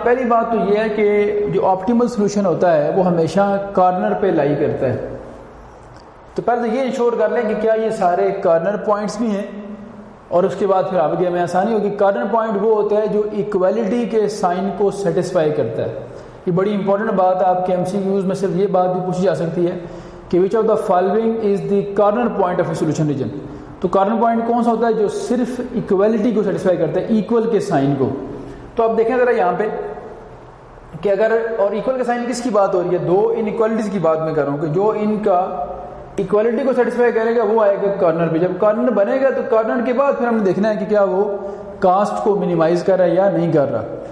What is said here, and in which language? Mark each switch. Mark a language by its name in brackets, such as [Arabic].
[Urdu] پہلی بات تو یہ ہے کہ جو آپٹیمل سولوشن ہوتا ہے وہ ہمیشہ کارنر پہ لائی کرتا ہے. تو پہلے تو یہ انشور کر لیں کہ کیا یہ سارے کارنر پوائنٹس بھی ہیں اور اس کے بعد پھر آگے ہمیں آسانی ہوگی. کارنر پوائنٹ وہ ہوتا ہے جو ایکویلٹی کے سائن کو سیٹسفائی کرتا ہے. یہ بڑی امپورٹنٹ بات ہے آپ کے ایم سی کیوز میں. صرف یہ بات بھی پوچھی جا سکتی ہے کہ [English] Which of the following is the corner point of a solution region. [Urdu] تو کارنر پوائنٹ کون سا ہوتا ہے؟ جو صرف ایکویلٹی کو سیٹسفائی کرتا ہے, ایکول کے سائن کو. تو آپ دیکھیں ذرا یہاں پہ کہ اگر, اور ایکول کا سائن کس کی بات ہو رہی ہے؟ دو ان ایکوالٹیز کی بات میں کر رہا ہوں کہ جو ان کا ایکوالٹی کو سیٹسفائی کرے گا وہ آئے گا کارنر پہ. جب کارنر بنے گا تو کارنر کے بعد پھر ہم نے دیکھنا ہے کہ کیا وہ کاسٹ کو منیمائز کر رہا ہے یا نہیں کر رہا.